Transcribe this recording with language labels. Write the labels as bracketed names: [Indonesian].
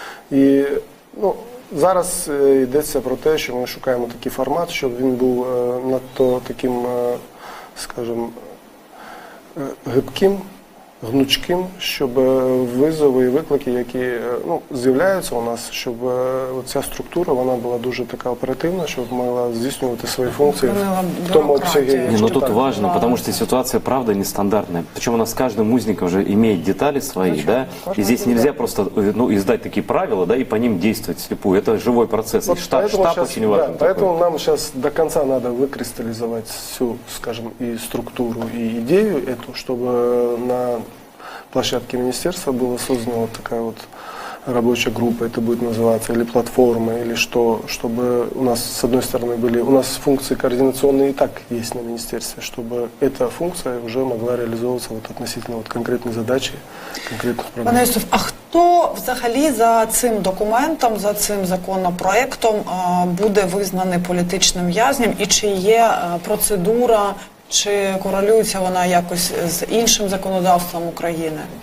[Ukrainian] І, ну, зараз йдеться про те, що ми шукаємо такий формат, щоб він був надто таким, скажімо, гибким, гнучким, щоб визови і виклики, які з'являються у нас, щоб ця структура, вона була дуже така оперативна, щоб могла здійснювати свої функції в тому обсягі. [Russian] Но тут важно, потому что ситуация, правда, нестандартная. Причем у нас каждый узник уже имеет детали свои, да, и здесь нельзя просто издать такие правила, да, и по ним действовать вслепую. Это живой процесс, вот и штаб очень важен. Да, поэтому нам сейчас до конца надо выкристаллизовать всю, скажем, и структуру, и идею эту, чтобы на площадке министерства была создана вот такая вот рабочая группа, это будет называться, или платформа, или что, чтобы у нас, с одной стороны, были, у нас функции координационные и так есть на министерстве, чтобы эта функция уже могла реализовываться вот относительно вот конкретной задачи, конкретных проблем. [Ukrainian] Пане Юсуф, а хто взагалі за цим документом, за цим законопроектом буде визнаний політичним в'язнем, і чи є процедура, чи корелюється вона якось з іншим законодавством України?